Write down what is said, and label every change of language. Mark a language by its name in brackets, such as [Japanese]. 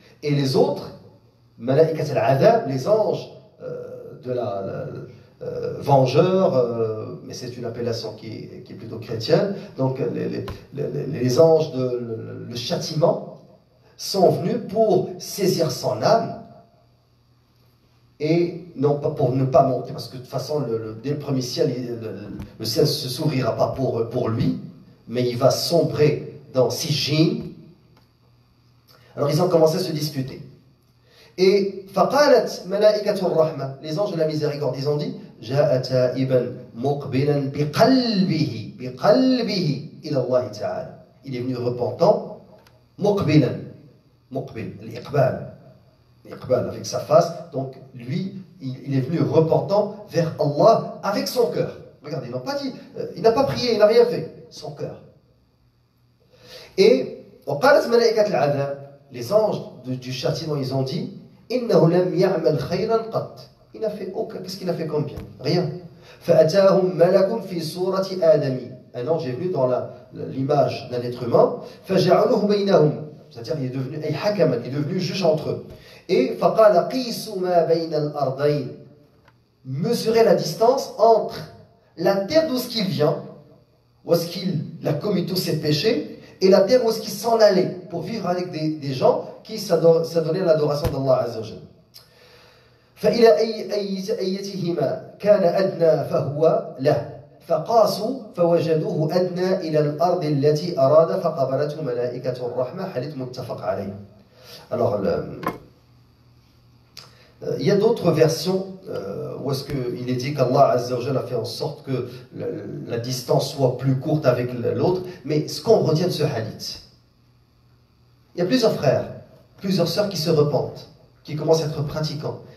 [French] Et les autres, mala'ikat al-adhab, les anges de la vengeurs, mais c'est une appellation qui est plutôt chrétienne, donc les anges le châtiment sont venus pour saisir son âme et non pas pour ne pas monter, parce que de toute façon dès le premier ciel, le ciel ne se s'ouvrira pas pour lui, mais il va sombrer dans Sijin. Alors ils ont commencé à se disputer. Et [Arabic] فقالت ملائكة الرحمة, [French] les anges de la miséricorde, ils ont dit [Arabic] جاء تائبا مقبلا بقلبه إلى الله تعالى. [French] Il est venu repentant, [Arabic] مقبلا, مقبل, الإقبال [French] avec sa face, donc lui, il est venu repentant vers Allah avec son cœur. Regardez, ils n'ont pas dit, il n'a pas prié, il n'a rien fait, son cœur. Et [Arabic] وقالت ملائكة العذاب, [French] les anges du châtiment, ils ont dit [Arabic] إنه لم يعمل خيرا قط. [French] Il n'a fait aucun. Qu'est-ce qu'il a fait comme bien? Rien. [Arabic] فأتاهم ملك في صورة آدمي. [French] Un ange est venu dans l'image d'un être humain. [Arabic] فجعلوه بينهم. [French] C'est-à-dire il est devenu [Arabic] أي حكما, [French] il est devenu juge entre eux. Et [Arabic] فقال قيسوا ما بين الأرضين. [French] Mesurez la distance entre la terre d'où il vient, où est-ce qu'il a commis tous ses péchés, et la terre où est-ce qu'il s'en allait pour vivre avec des gens qui s'adonnaient à l'adoration d'Allah Azza wa Jal. [Arabic] فإلى أيتهما كان أدنى فهو له فقاسوا فوجدوه أدنى إلى الأرض التي أراد فقبلته ملائكة الرحمة حديث متفق عليه. [French] Alors il y a d'autres versions où est-ce qu'il est dit qu'Allah Azza wa Jal a fait en sorte que la distance soit plus courte avec l'autre, mais ce qu'on retient de ce hadith, il y a plusieurs frères, plusieurs sœurs qui se repentent, qui commencent à être pratiquants,